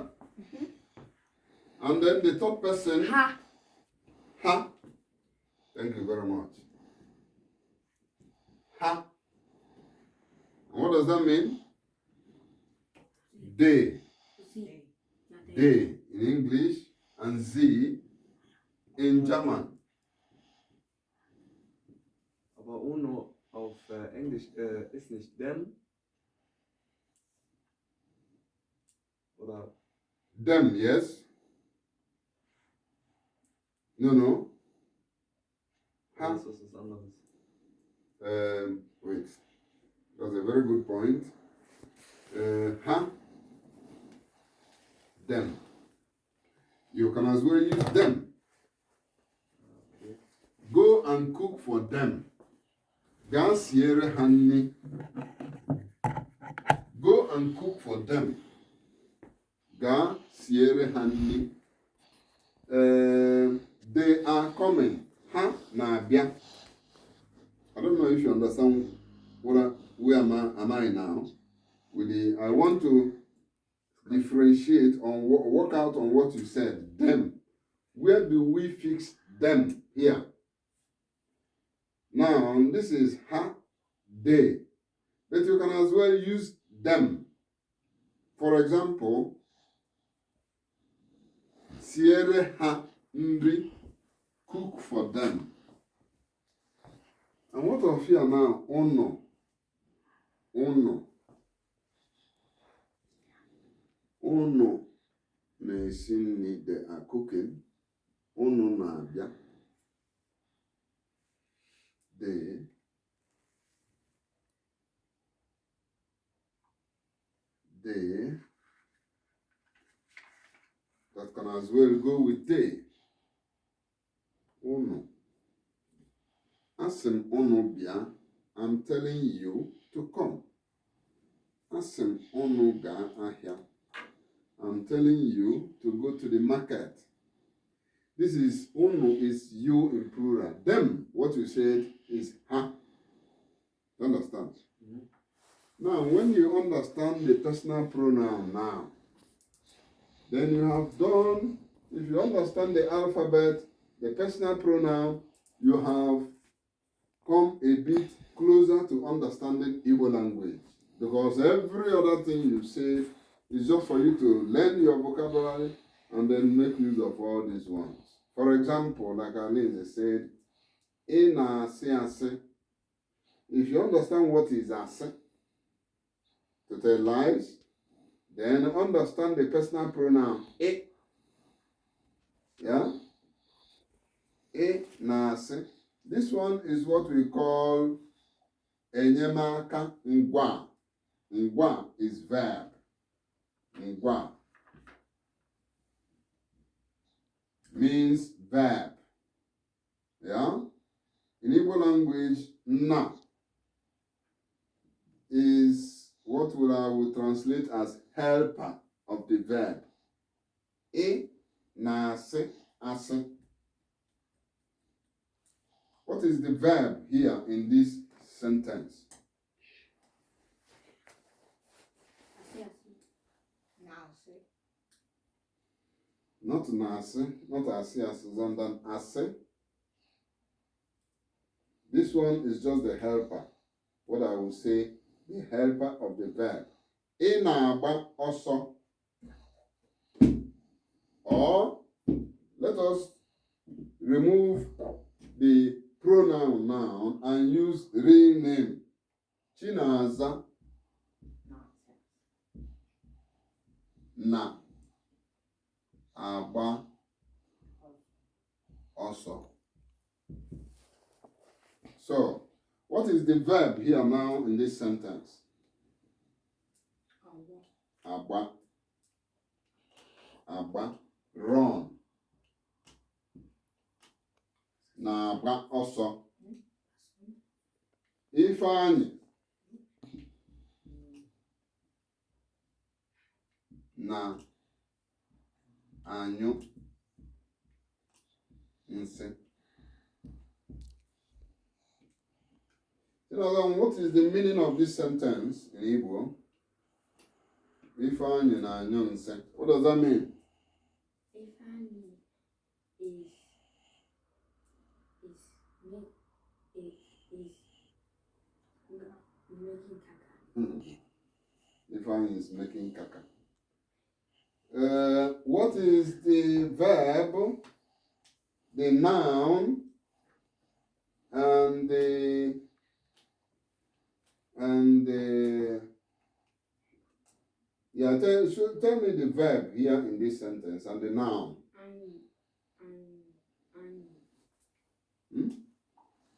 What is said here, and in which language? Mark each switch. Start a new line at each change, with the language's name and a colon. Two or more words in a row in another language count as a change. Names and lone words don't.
English: And then the third person, Ha. ha. Thank you very much. Ha. And what does that mean? They. Si. They in English and sie in German.
German: Aber Uno auf Englisch ist nicht them. Oder?
English: Them, yes? No. Ha.
Dutch: Dat is wat anders.
English: Wait. That's a very good point. Ha. Them. You can as well use them. Okay. Go and cook for them.
Igbo: Gaa siere ha nri.
English: Go and cook for them.
Igbo: Gaa siere ha nri.
English: They are coming.
Igbo: Ha na-abịa.
English: I don't know if you understand where am I now. I want to differentiate on work out on what you said. Them. Where do we fix them here? Now, this is ha, they. But you can as well use them. For example,
Igbo: siere ha nri,
English: cook for them. And what of here now? Uno.
Igbo: Uno na-esi nri,
English: they are cooking.
Igbo: Uno na-abịa.
English: They. That can as well go with they. Uno.
Igbo: Asị m unu bịa,
English: I'm telling you to come.
Igbo: Asị m unu gaa ahịa,
English: I'm telling you to go to the market. This is unu is you in plural. Them, what you said is ha. You understand? Mhm. Now, when you understand the personal pronoun now, then you have done, if you understand the alphabet, the personal pronoun, you have come a bit closer to understanding Igbo language. Because every other thing you say is just for you to learn your vocabulary and then make use of all these ones. For example, like Alinze said,
Igbo: "E na asị asị."
English: If you understand what is asị, to tell lies, then understand the personal pronoun e. Yeah?
Igbo: E na asị.
English: This one is what we call
Igbo: enyemaka ngwa.
English: Ngwa is verb. Ngwa means verb. Yeah? In Igbo language, na is what I would translate as helper of the verb.
Igbo: E na asị asị.
English: What is the verb here in this sentence? Not nasi, not asi than ase. This one is just the helper. What I will say, the helper of the verb.
Igbo: Ị na-agba ọsọ.
English: Or let us remove the pronoun noun and use real name.
Igbo: Chinaza na agba ọsọ.
English: So, what is the verb here now in this sentence?
Igbo: Agba. Agba. Run. Na agba ọsọ. Ifeanyi na anyụ nsị.
English: What is the meaning of this sentence in Igbo?
Igbo: Ifeanyi na anyụ nsị.
English: What does that mean? Ifeanyi is making caca. Ifeanyi is making caca. What is the verb, the noun, and the tell me the verb here in this sentence and the noun.